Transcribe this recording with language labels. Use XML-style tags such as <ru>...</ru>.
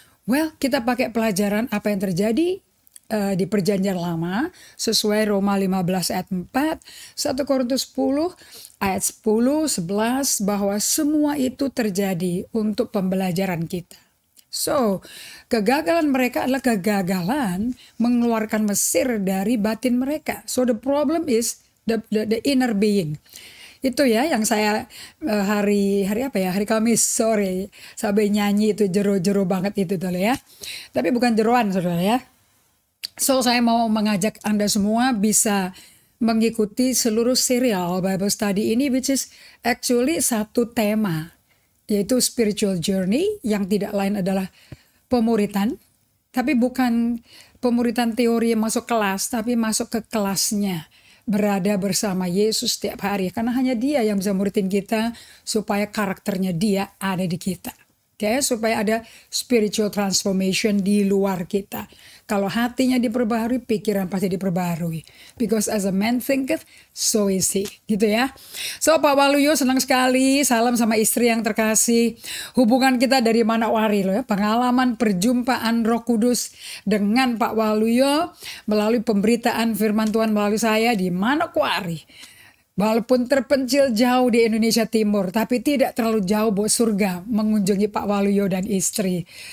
<id>Well, kita pakai pelajaran apa yang terjadi di Perjanjian Lama sesuai Roma 15 ayat 4, 1 Korintus 10 ayat 10, 11, bahwa semua itu terjadi untuk pembelajaran kita. So, kegagalan mereka adalah kegagalan mengeluarkan Mesir dari batin mereka.</id> <en>So, the problem is the inner being.</en> <id>Itu ya yang saya hari Kamis sore sampai nyanyi itu jero-jero banget itu tuh ya. Tapi bukan jeroan saudara ya. So saya mau mengajak Anda semua bisa mengikuti seluruh serial Bible Study ini,</id> <en>which is actually</en> <id>satu tema, yaitu spiritual journey, yang tidak lain adalah pemuritan. Tapi bukan pemuritan teori yang masuk kelas, tapi masuk ke kelasnya. Berada bersama Yesus setiap hari. Karena hanya Dia yang bisa muridin kita supaya karakternya Dia ada di kita. Okay? Supaya ada</id> <en>spiritual transformation</en> <id>di luar kita. Kalau hatinya diperbaharui, pikiran pasti diperbaharui.</id> <en>Because as a man thinketh, so is he.</en> <id>Gitu ya. So Pak Waluyo senang sekali. Salam sama istri yang terkasih. Hubungan kita dari Manokwari loh ya. Pengalaman perjumpaan Roh Kudus dengan Pak Waluyo melalui pemberitaan firman Tuhan melalui saya di Manokwari. Walaupun terpencil jauh di Indonesia Timur, tapi tidak terlalu jauh buat surga mengunjungi Pak Waluyo dan istri.</id>